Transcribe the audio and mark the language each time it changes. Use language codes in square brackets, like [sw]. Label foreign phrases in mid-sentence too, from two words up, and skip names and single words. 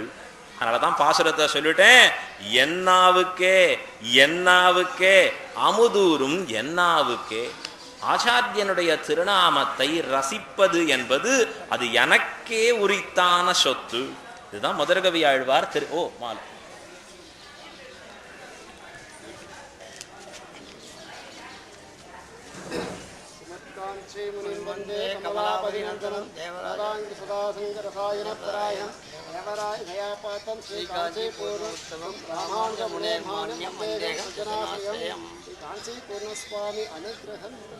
[ta] அதனாலதான் பாசுரத்தை சொல்லிட்டேன், என்னாவுக்கே என்னாவுக்கே அமுதூரும் என்னாவுக்கே. ஆச்சாரியனுடைய திருநாமத்தை ரசிப்பது என்பது அது எனக்கே உரித்தான சொத்து. இதுதான் முதற்கவி ஆழ்வார் மாலை [sa] वंदे कमलापतिनंदनं देवराजांग सदासंगरसायन परायण देवराय दयापातं श्रीकांचीपूर्णोत्तमं रामानुजमुने मान्यं वन्दे सज्जनाश्रयं श्रीकांचीपूर्णस्वामी अनुग्रहं